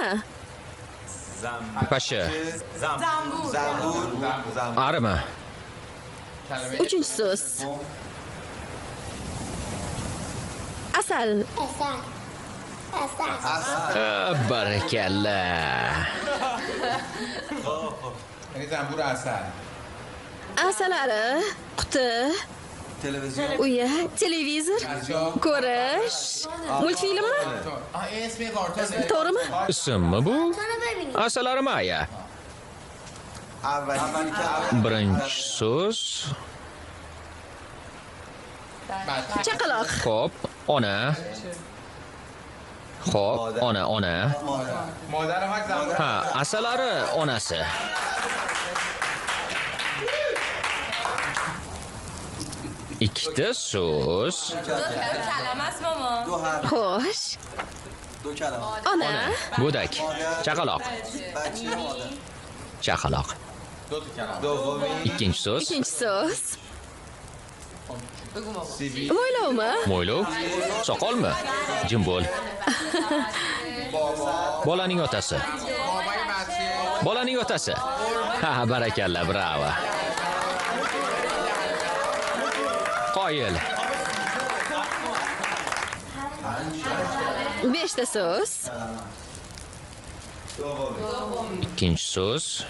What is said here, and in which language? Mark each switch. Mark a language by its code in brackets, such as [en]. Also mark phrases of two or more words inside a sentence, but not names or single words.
[uz] Pasha. Arima. Uchinchi so'z. Asal. Barakalla. [fa] یعنی زنبور اصل [uz] Asalari, quti, uya, televizor, ko'rish, multfilmmi? [fa] اسم یه کارتونه [uz] To'g'rimi? Ismmi bu? Asalari Maya. Birinchi so'z. Chaqaloq. Xo'p, ona. Xo'p, ona. [fa] مادر هم زنبور [uz] Ha, asalari onasi. Ikkita so'z. Xo'sh. Ona, Go'dak. Chaqaloq. Chaqaloq. [fa] دو تا کلمه [uz] Ikkinchi so'z. ikkinchi so'z. Mo'ylovmi? Mo'ylov. Soqolmi? Jim bo'l. Bolaning otasi. [fa] بابای بچه [uz] Bolaning otasi. Ha, barakalla, bravo. Qoyil. Beshta so'z. Ikkinchi so'z.